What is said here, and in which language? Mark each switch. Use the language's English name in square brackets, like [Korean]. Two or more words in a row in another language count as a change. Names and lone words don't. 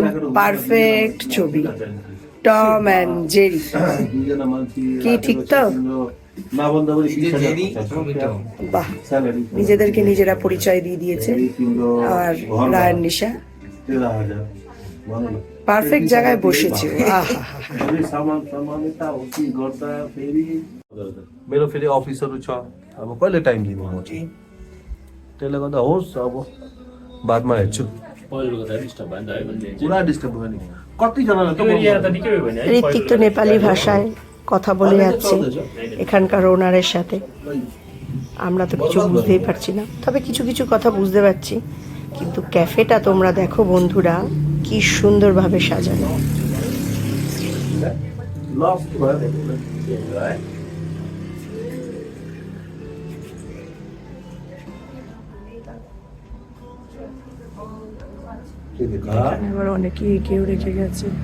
[Bangla] পারফেক্ট ছবি, টম অ্যান্ড জেরি। কি ঠিক তো? বাহ, নিজেদেরকে নিজেরা পরিচয় দিয়ে দিয়েছে। আর রায়ান নিশা পারফেক্ট জায়গায় বসেছে। [Nepali] मेरो फेरि अफिसहरू छ, अब कहिले टाइम दिनु म त्यसले गर्दा होस्, अब बादमा हेर्छु। पुरा डिस्टर्ब भयो नि कतिजनालाई [Bangla] ঋত্বিক তো নেপালি ভাষায় কথা বলে যাচ্ছে এখানকার ওনারের সাথে। আমরা তো কিছু বুঝতেই পারছি না, তবে কিছু কিছু কথা বুঝতে পারছি। কিন্তু ক্যাফেটা তোমরা দেখো বন্ধুরা, কি সুন্দরভাবে সাজানো। এবার অনেকেই কেউ রেখে গেছে।